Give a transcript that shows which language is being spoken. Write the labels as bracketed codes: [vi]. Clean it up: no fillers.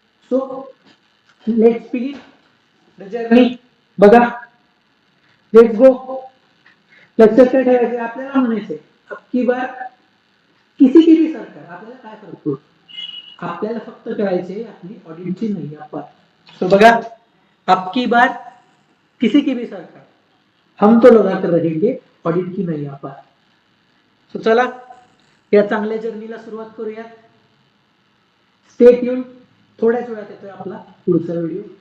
[en] So let's begin the journey. [mr] बघा, let's go. लक्षात काय ठेवायचं, आपल्याला म्हणायचंय [hi] अबकी बार किसी की भी सरकार, [mr] आपल्याला काय करतो, आपल्याला फक्त करायचे आपली ऑडिटची नैया पार. तो बघा, [hi] अबकी बार किसी की भी सरकार, हम तो लगा कर रहेंगे ऑडिट की नैया पार. [mr] सो चला, या चांगल्या जर्नीला सुरुवात करूया. [en] Stay tune. [mr] थोड्याच वेळात येतोय आपला पुढचा व्हिडिओ.